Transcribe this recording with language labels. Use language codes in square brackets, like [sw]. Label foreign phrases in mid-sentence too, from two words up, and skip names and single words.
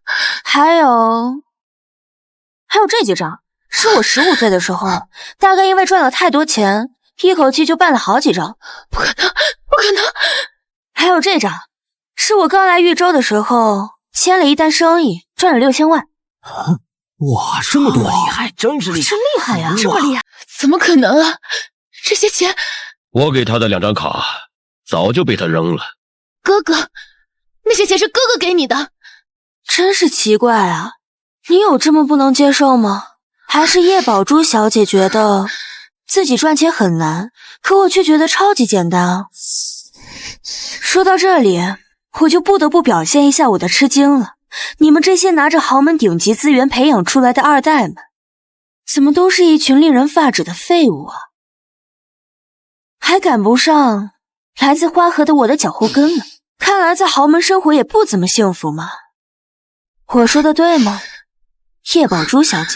[zh] 還有這幾張，是我15歲的時候，大概因為賺了太多錢，一口氣就辦了好幾張。不可能，不可能！還有這張，是我剛來豫州的時候簽了一單生意，賺了6000萬。哇，這麼多！厲害，真是厲害，真厲害呀！这麼厲害，怎麼可能啊？這些錢，我給他的2張卡早就被他扔了。哥哥，那些錢是哥哥給你的。真是奇怪啊，你有這麼不能接受嗎？還是葉寶珠小姐覺得自己賺錢很難，可我卻覺得超級簡單啊。說到這裡，我就不得不表現一下我的吃驚了。你們這些拿着豪門頂級資源培養出來的二代們，怎麼都是一群令人髮指的廢物啊？還趕不上來自花河的我的腳後跟呢。看來在豪門生活也不怎麼幸福嘛。我說的對嗎，葉寶珠小姐？